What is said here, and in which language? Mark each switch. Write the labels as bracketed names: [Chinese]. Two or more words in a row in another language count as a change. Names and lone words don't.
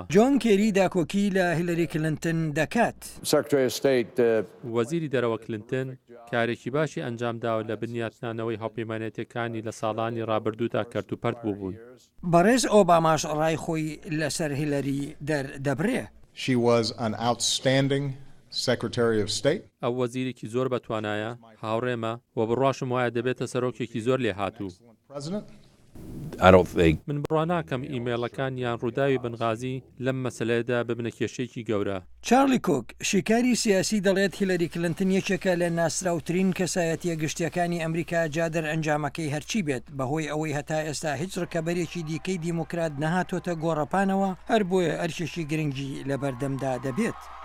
[Central Kurdish] جۆن کێری داکۆکی لە هیلەری کلنتن دەکات. وەزیری دەرەوە کلنتن کارێکی باشی ئەنجامداوە لە بنیاتنانەوەی هەڵپەیمانێتەکانی لە ساڵانی ڕابردوودا کەرتوپەرت بووبوون. بەڕێز ئۆباماش ڕای خۆی لەسەر هیلەری دەبرێ. [English] She was an outstanding Secretary of State. [Central Kurdish] ئەو وەزیرێکی زۆر بەتوانایە، هاوڕێمە و بڕواشم وایە دەبێتە سەرۆکێکی زۆر لێهاتوو. من بڕوان ناکەم ئیمێڵەکان یان ڕووداوی بنغازی لەم مەسەلەیەدا ببنە کێشەیەکی گەورە. چارلی کۆک شیکاری سیاسی دەڵێت هیلەری کلنتن یەکێکە لە ناسراوترین کەسایەتیە گشتیەکانی ئەمریکا جادەر ئەنجامەکەی هەرچی بێت بەهۆی ئەوەی هەتا ئێستا هیچ ڕکەبەرێکی دیکەی دیموکرات نەهاتۆتە گۆڕەپانەوە هەر بۆیە ئەرکێکی گرنگی لە بەردەمدا دەبێت.